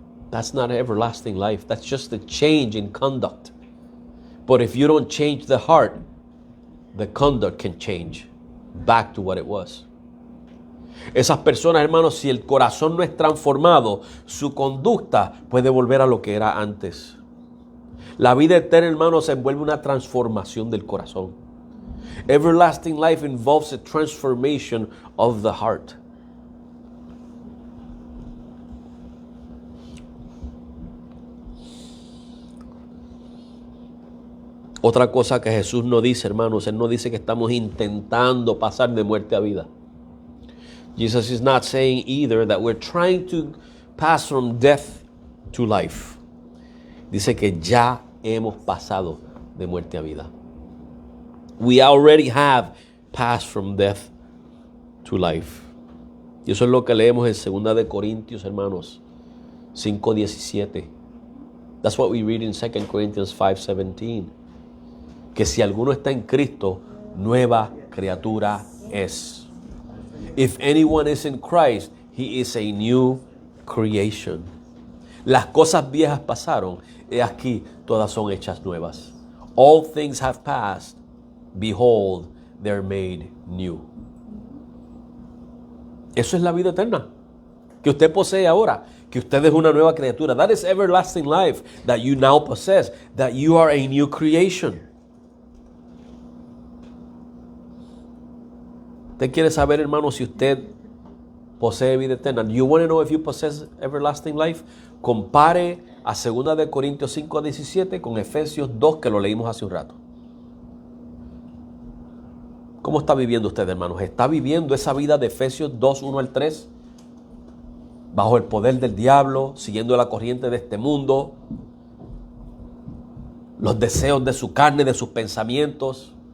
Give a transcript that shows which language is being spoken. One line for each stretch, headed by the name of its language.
English: That's not everlasting life. That's just a change in conduct. But if you don't change the heart, the conduct can change back to what it was.
Spanish: Esas personas, hermanos, si el corazón no es transformado, su conducta puede volver a lo que era antes. La vida eterna, hermanos, envuelve una transformación del corazón.
English: Everlasting life involves a transformation of the heart.
Spanish: Otra cosa que Jesús no dice, hermanos, Él no dice que estamos intentando pasar de muerte a vida.
English: Jesus is not saying either that we're trying to pass from death to life.
Spanish: Dice que ya hemos pasado de muerte a vida.
English: We already have passed from death to life.
Spanish: Y eso es lo que leemos en 2 de Corintios, hermanos, 5:17.
English: That's what we read in 2 Corinthians 5:17.
Spanish: Que si alguno está en Cristo, nueva criatura es.
English: If anyone is in Christ, he is a new creation.
Spanish: Las cosas viejas pasaron, y aquí todas son hechas nuevas.
English: All things have passed, behold, they're made new.
Spanish: Eso es la vida eterna que usted posee ahora, que usted es una nueva criatura.
English: That is everlasting life that you now possess, that you are a new creation.
Spanish: ¿Usted quiere saber, hermano, si usted posee vida eterna?
English: Do you want to know if you possess everlasting life?
Spanish: Compare a 2 de Corintios 5:17 con Efesios 2, que lo leímos hace un rato. ¿Cómo está viviendo usted, hermanos? ¿Está viviendo esa vida de Efesios 2, 1 al 3? Bajo el poder del diablo, siguiendo la corriente de este mundo, los deseos de su carne, de sus pensamientos.